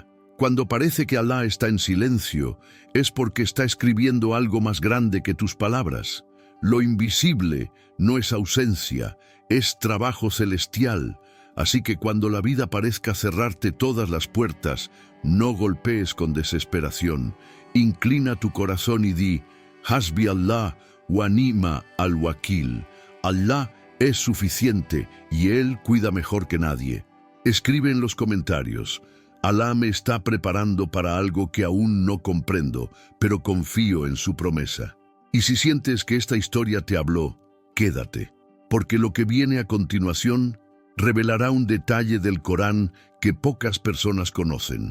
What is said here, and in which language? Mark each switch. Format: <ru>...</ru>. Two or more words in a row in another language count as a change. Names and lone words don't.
<es>Cuando parece que Alá está en silencio, es porque está escribiendo algo más grande que tus palabras. Lo invisible no es ausencia, es trabajo celestial. Así que cuando la vida parezca cerrarte todas las puertas, no golpees con desesperación. Inclina tu corazón y di:</es> <ar>حسبي الله ونعم الوكيل.</ar> <es>Allah es suficiente y Él cuida mejor que nadie. Escribe en los comentarios: Alá me está preparando para algo que aún no comprendo, pero confío en su promesa. Y si sientes que esta historia te habló, quédate, porque lo que viene a continuación revelará un detalle del Corán que pocas personas conocen.</es>